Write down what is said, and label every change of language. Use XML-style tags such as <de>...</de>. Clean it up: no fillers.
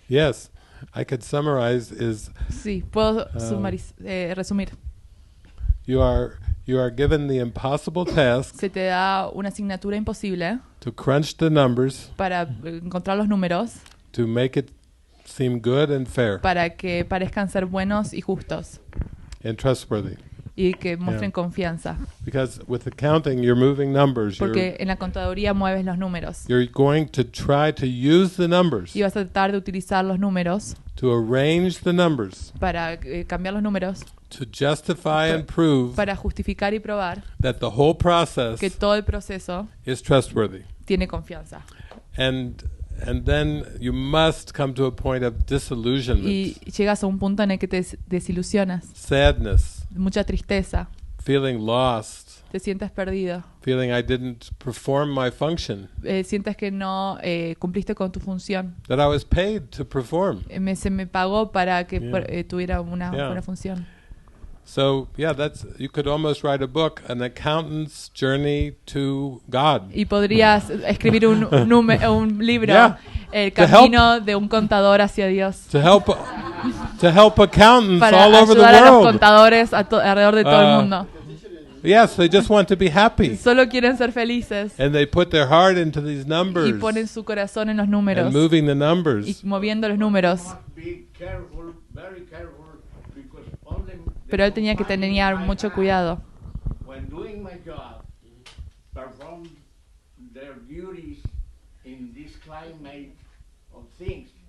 <en>yes, I could summarize is</en> <es>Sí, puedo resumir.</es> <en>you are given the impossible task</en> <es>Se te da una asignatura imposible</es> <en>to crunch the numbers</en> <es>para encontrar los números</es> <en>to make it seem good and fair</en> <es>para que parezcan ser buenos y justos</es> <en>and trustworthy.</en> <es>y que muestren confianza.</es> <en>Because with the counting, you're moving numbers.</en> <es>Porque en la contaduría mueves los números.</es> <en>You're going to try to use the numbers,</en> <es>Y vas a tratar de utilizar los números</es> <en>to arrange the numbers,</en> <es>para cambiar los números,</es> <en>to justify and prove</en> <es>para justificar y probar</es> <en>that the whole process</en> <es>que todo el proceso</es> <en>is trustworthy.</en> <es>tiene confianza.</es> <en>And then you must come to a point of disillusionment,</en> <es>Y llegas a un punto en el que te desilusionas,</es> <en>sadness,</en> <es>mucha tristeza,</es> <en>feeling lost,</en> <es>te sientes perdido,</es> <en>feeling I didn't perform my function</en> <es>sientes que no cumpliste con tu función.</es> <en>that I was paid to perform.</en> <es>Se me pagó para que</es> <en>Yeah.</en> <es>tuviera una</es> <en>Yeah.</en> <es>buena función.</es> <en>So you could almost write a book, An Accountant's Journey to God.</en> <es>Y podrías escribir un libro,</es> <en>Yeah.</en> <es>El</es> <en>To</en> <es>camino de un contador hacia Dios,</es> <en>To help accountants</en> <es>para</es> <en>all over the</en> <es>ayudar a los</es> <en>world.</en> <es>contadores alrededor de todo el mundo.</es> <en>Yes, they just want to be happy.</en> <es>Solo quieren ser felices</es> <en>And they put their heart into these</en> <es>y</es> <en>numbers</en> <es>ponen su corazón en los</es> <en>and</en> <es>números</es> <en>moving the</en> <es>y</es> <en>numbers.</en> <es>moviendo los números.</es> <en>Be careful, very careful, because only</en> <es>Pero él tenía que tener mucho cuidado.</es> <en>when doing my job, perform their duties in this climate of things.</en>